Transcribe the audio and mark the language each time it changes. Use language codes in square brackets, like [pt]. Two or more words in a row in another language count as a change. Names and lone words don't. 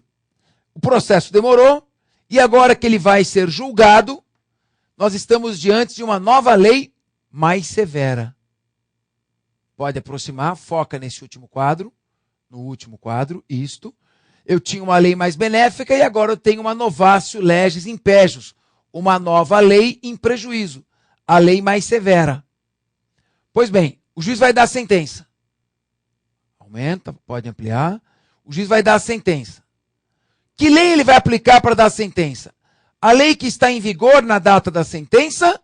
[pt] O processo demorou e agora que ele vai ser julgado, nós estamos diante de uma nova lei mais severa. Pode aproximar, foca nesse último quadro, no último quadro, isto. Eu tinha uma lei mais benéfica e agora eu tenho uma [la] novatio legis in pejus, [pt] uma nova lei em prejuízo, a lei mais severa. Pois bem, o juiz vai dar a sentença. Aumenta, pode ampliar. O juiz vai dar a sentença. Que lei ele vai aplicar para dar a sentença? A lei que está em vigor na data da sentença?